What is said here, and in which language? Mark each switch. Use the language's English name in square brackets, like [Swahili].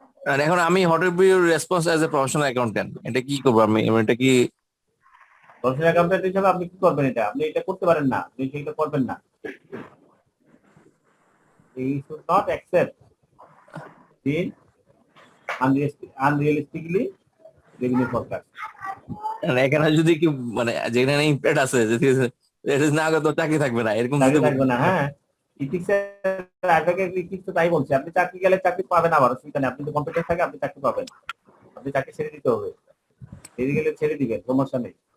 [Bangla] আর এখন আমি [English] what will be your response as a professional accountant, [Bangla] এটা কি করবো আমি? এটা কি প্রফেশনাল অ্যাকাউন্টেন্ট হিসেবে আপনি কি করবেন? এটা আপনি এটা করতে পারেন না, আপনি সেটা করবেন না। [English] You should not accept the unrealistically revenue forecast. [Bangla] মানে এখানে যদি কি মানে যেখানে ইমপ্যাক্ট আছে যদি এটা না আগে তো চাকরি থাকবে না এরকম চাকরি যদি থাকবে না। হ্যাঁ, ইথিক্স তাই বলছে, আপনি চাকরি গেলে চাকরি পাবেন, আবার অসুবিধা নেই, আপনি তো কম্পিটেন্স থাকে, আপনি চাকরি পাবেন, আপনি চাকরি ছেড়ে দিতে হবে, ছেড়ে গেলে ছেড়ে দিবেন, সমস্যা নেই।